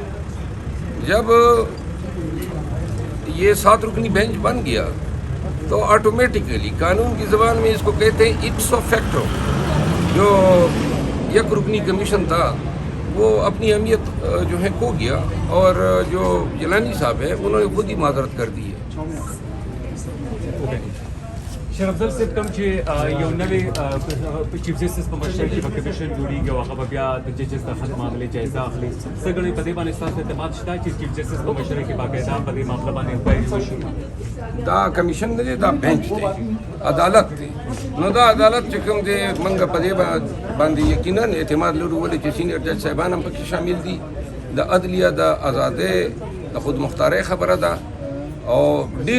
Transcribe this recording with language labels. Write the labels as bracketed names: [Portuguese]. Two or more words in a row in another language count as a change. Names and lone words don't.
[Urdu] جب یہ 7 رکنی بینچ بن گیا تو آٹومیٹیکلی قانون کی زبان میں اس کو کہتے ہیں [Latin] ipso facto, [Urdu] جو یک رکنی کمیشن تھا وہ اپنی اہمیت جو ہے کھو گیا، اور جو جیلانی صاحب ہے انہوں نے خود ہی معذرت کر دی ہے۔ [Pashto] شیر افضل صاحب کوم چې یو نوې چیف جسټس په مشرۍ کې به کمیشن جوړیږي او هغه به بیا د ججز د خط معاملې جایزه اخلي، څه ګڼئ په دې باندې ستاسو اعتماد شته چې چیف جسټس په مشرۍ کې باقاعده په دې معامله باندې انکوایري وشي؟ دا کمیشن نه دی، دا بینچ دی، عدالت دی، نو دا عدالت چې کوم دی موږ په دې باندې یقینا اعتماد لرو، ولې چې سینئر جج صاحبان هم پکې شامل دي، د عدلیه د ازادۍ د خود مختارۍ خبره ده، او ډیر